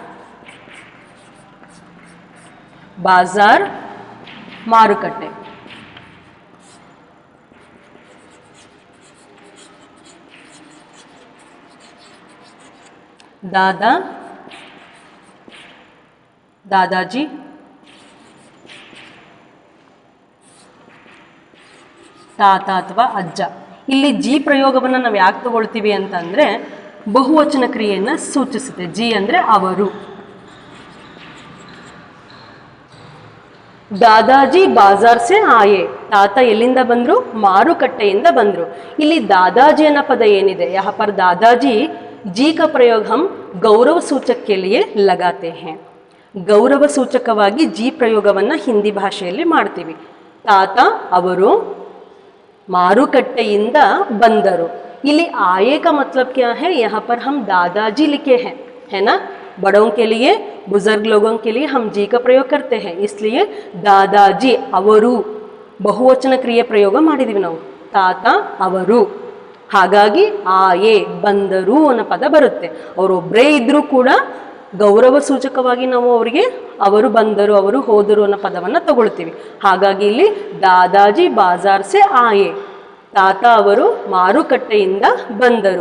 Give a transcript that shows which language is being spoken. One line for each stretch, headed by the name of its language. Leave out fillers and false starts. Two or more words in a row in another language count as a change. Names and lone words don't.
Hindi: बाजार ಮಾರುಕಟ್ಟೆ, दादा दादाजी,
Kannada: ತಾತ ಅಥವಾ ಅಜ್ಜ। ಇಲ್ಲಿ ಜಿ ಪ್ರಯೋಗವನ್ನು ನಾವು ಯಾಕೆ ತಗೊಳ್ತೀವಿ ಅಂತಂದರೆ ಬಹುವಚನ ಕ್ರಿಯೆಯನ್ನು ಸೂಚಿಸುತ್ತೆ। ಜಿ ಅಂದರೆ ಅವರು।
Hindi: दादाजी बाज़ार से आए,
Kannada: ತಾತ ಎಲ್ಲಿಂದ ಬಂದರು? ಮಾರುಕಟ್ಟೆಯಿಂದ ಬಂದರು। ಇಲ್ಲಿ ದಾದಾಜಿ ಅನ್ನೋ ಪದ ಏನಿದೆ,
Hindi: यहाँ पर दादाजी जी का प्रयोग हम गौरव सूचक के लिए लगाते हैं।
Kannada: ಗೌರವ ಸೂಚಕವಾಗಿ ಜಿ ಪ್ರಯೋಗವನ್ನು ಹಿಂದಿ ಭಾಷೆಯಲ್ಲಿ ಮಾಡ್ತೀವಿ। ತಾತ ಅವರು ಮಾರುಕಟ್ಟೆಯಿಂದ ಬಂದರು।
Hindi: ಇಲ್ಲಿ आए का मतलब क्या है? यहाँ पर हम दादाजी लिखे हैं, है ना? बड़ों के लिए, बुजुर्ग लोगों के लिए हम जी का प्रयोग करते हैं, इसलिए दादाजी
Kannada: ಅವರು ಬಹುವಚನ ಕ್ರಿಯೆ ಪ್ರಯೋಗ ಮಾಡಿದೀವಿ ನಾವು, ತಾತ ಅವರು। ಹಾಗಾಗಿ ಆಯೆ ಬಂದರು ಅನ್ನೋ ಪದ ಬರುತ್ತೆ। ಅವರೊಬ್ಬರೇ ಇದ್ರೂ ಕೂಡ ಗೌರವ ಸೂಚಕವಾಗಿ ನಾವು ಅವರಿಗೆ ಅವರು ಬಂದರು, ಅವರು ಹೋದರು ಅನ್ನೋ ಪದವನ್ನು ತಗೊಳ್ತೀವಿ। ಹಾಗಾಗಿ ಇಲ್ಲಿ
Hindi: दादाजी बाज़ार से आए,
Kannada: ತಾತ ಅವರು ಮಾರುಕಟ್ಟೆಯಿಂದ ಬಂದರು।